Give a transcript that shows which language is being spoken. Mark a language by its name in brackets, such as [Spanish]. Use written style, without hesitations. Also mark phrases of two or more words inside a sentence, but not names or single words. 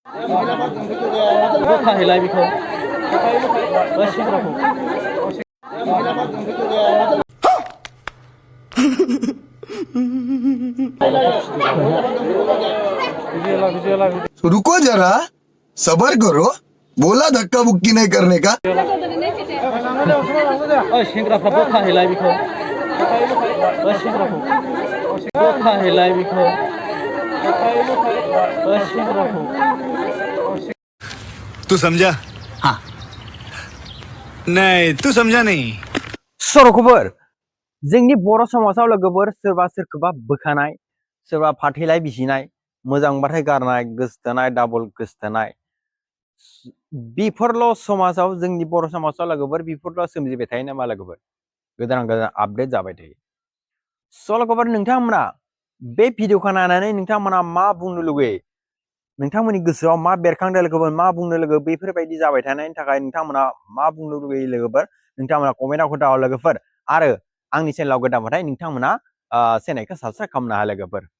[Bodo] बोखाहैलाय बेखौ बै सेंग्राखौ [Hindi] रुको जरा सबर करो बोला धक्का बुक्की नहीं करने का [Bodo] ओइ सेंग्राफ्रा बोखाहैलाय बेखौ बै सेंग्राखौ बोखाहैलाय बेखौ बै सेंग्राखौ [Hindi] तू समझा हाँ नहीं तू समझा नहीं [Bodo] सर'खौबोर जोंनि बर' समाजाव लोगोफोर सोरबा सोरखौबा बोखानाय सोरबा फाथैलाय बिसिनाय मोजांबाथाय गारनाय गोसथोनाय डाबल गोसथोनाय बेफोरल' समाजाव जोंनि बर' समाजाव लोगोफोर बेफोरल' सोमजिबाय थायो नामा लोगोफोर गोदान गोदान आपडेट जाबाय थायो स' लोगोफोर नोंथांमोना बे भिडिअखौ नायनानै नोंथांमोना मा बुंनो लुगैयो नोंथांमोननि गोसोआव मा बेरखांदों लोगोफोर मा बुंनो लोगो बेफोरबायदि जाबाय थानायनि थाखाय नोंथांमोना मा बुंनो लुगैयो लोगोफोर नोंथांमोना कमेन्टआव खोन्थाहर लोगोफोर आरो आंनि चेनेलाव गोदानबाथाय नोंथांमोना चेनेलखौ साबस्क्राइब खालामनो हायो लोगोफोर